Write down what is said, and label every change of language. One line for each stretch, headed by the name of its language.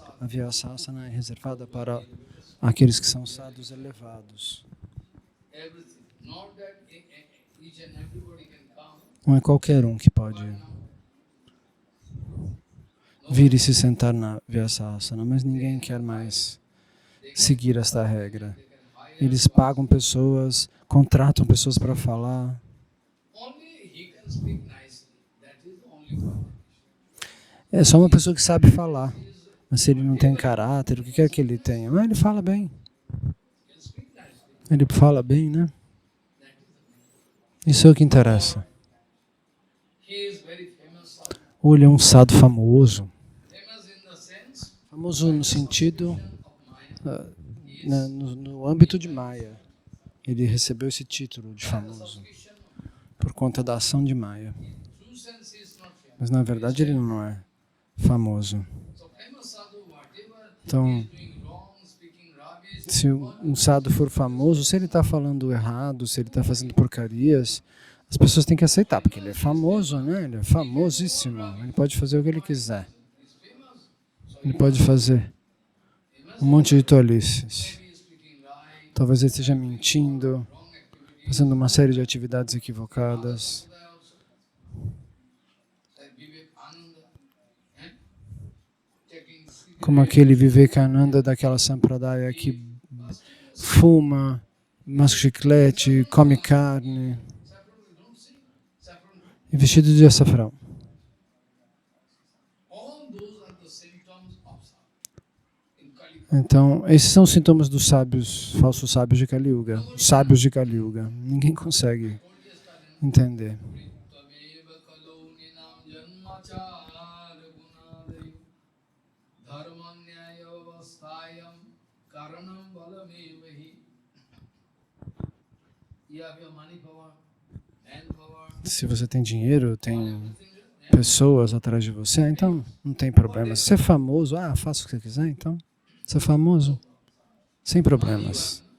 Portuguese: A Vyasa-asana é reservada para aqueles que são sadhus elevados.
English: Everything. Not that each and everybody can come.
Portuguese: Não é qualquer um que pode vir e se sentar na Vyasa-asana, mas ninguém quer mais seguir esta regra. Eles pagam pessoas, contratam pessoas para falar.
English: Only he can speak nicely. That is the only problem.
Portuguese: É só uma pessoa que sabe falar. Mas se ele não tem caráter, o que quer que ele tenha? Mas ele fala bem.
English: He can speak nicely.
Portuguese: Ele fala bem, né?
English: That is the thing.
Portuguese: Isso é o que interessa.
English: He is very famous.
Portuguese: Ou ele é um sadhu famoso.
English: Famous in the sense
Portuguese: Famoso no sentido,
English: of Maya.
Portuguese: no âmbito de Maya. Ele recebeu esse título de famoso por conta da ação de Maya.
English: True sense is not famous.
Portuguese: Mas na verdade ele não é famoso.
English: So famous sadhu, whatever
Portuguese: Então,
English: he is doing wrong, speaking rubbish,
Portuguese: se um sadhu for famoso, se ele está falando errado, se ele está fazendo porcarias, as pessoas têm que aceitar, porque ele é famoso, né? Ele é famosíssimo. Ele pode fazer o que ele quiser.
English: is famous. So
Portuguese: Ele pode fazer um monte de tolices.
English: he is speaking right,
Portuguese: Talvez ele esteja mentindo,
English: wrong activity.
Portuguese: fazendo uma série de atividades equivocadas.
English: That also. Like Vivekananda, taking cigarette,
Portuguese: Como aquele Vivekananda daquela Sampradaya que fuma, masca chiclete, come carne,
English: saffron, you don't see. Saffron.
Portuguese: e vestido de açafrão.
English: All those are the symptoms of sadhu. In Kali Yuga.
Portuguese: Então, esses são os sintomas dos sábios, falsos sábios de Kali Yuga, os sábios de Kali Yuga. Ninguém consegue entender.
Sanskrit: Tameva kalau ninam janmachar gunadayo dharmanyayo vasthayam karanam balamevahi.
English: You have your money power, manpower,
Portuguese: Se você tem dinheiro, tem pessoas atrás de você, então não tem problema. Se você é famoso, faça o que você quiser, então. Você é famoso, sem problemas.